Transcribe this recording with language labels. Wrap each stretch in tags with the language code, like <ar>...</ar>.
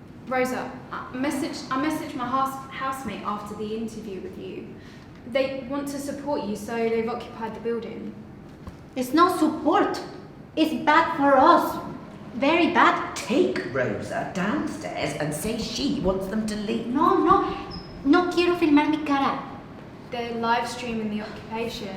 <en>Rosa, I messaged my housemate after the interview with you. They want to support you, so they've occupied the building. It's no support. It's bad for us. Very bad. Take Rosa downstairs and say she wants them to leave.</en> <es>No quiero filmar mi cara.</es> <en>They're live streaming the occupation.</en>